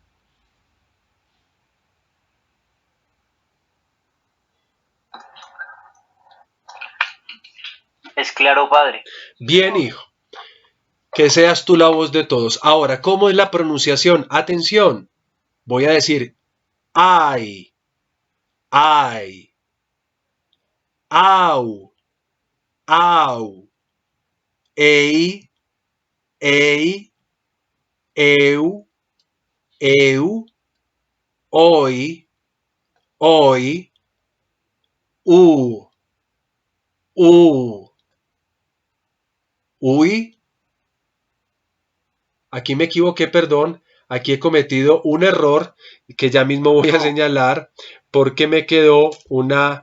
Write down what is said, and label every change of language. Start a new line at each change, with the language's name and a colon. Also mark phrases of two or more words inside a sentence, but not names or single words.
Spanish: Es claro, padre. Bien, hijo. Que seas tú la voz de todos. Ahora, ¿cómo es la pronunciación? Atención. Voy a decir ay, ay,
Greek: au, au, ei, ei, eu, eu, oi, oi, u, uy.
Spanish: Aquí me equivoqué, perdón. Aquí he cometido un error que ya mismo voy a señalar porque me quedó una...